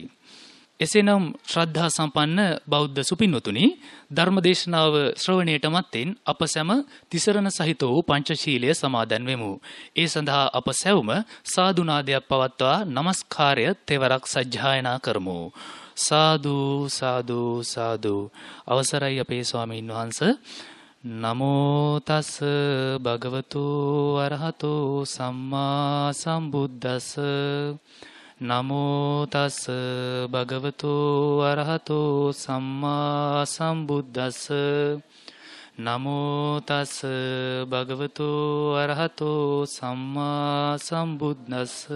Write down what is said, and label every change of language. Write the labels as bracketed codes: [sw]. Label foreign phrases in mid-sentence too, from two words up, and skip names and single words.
[si] එසේනම් ශ්‍රද්ධා සම්පන්න බෞද්ධ සුපින්වතුනි, ධර්මදේශනාව ශ්‍රවණයට මත්තෙන් අප සැම තිසරණ සහිත වූ පංචශීලය සමාදන් වෙමු. ඒ සඳහා අප සැවුම සාදුනාදයක් පවත්වා নমස්කාරය තෙවරක් සජ්ජායනා කරමු. සාදු සාදු සාදු. අවසරයි අපේ ස්වාමීන් වහන්ස. [pi] නමෝ තස් භගවතු අරහතෝ සම්මා සම්බුද්දස්ස. නමෝ තස් භගවතු අරහතෝ සම්මා සම්බුද්දස්ස. නමෝ තස් භගවතු අරහතෝ සම්මා සම්බුද්දස්ස.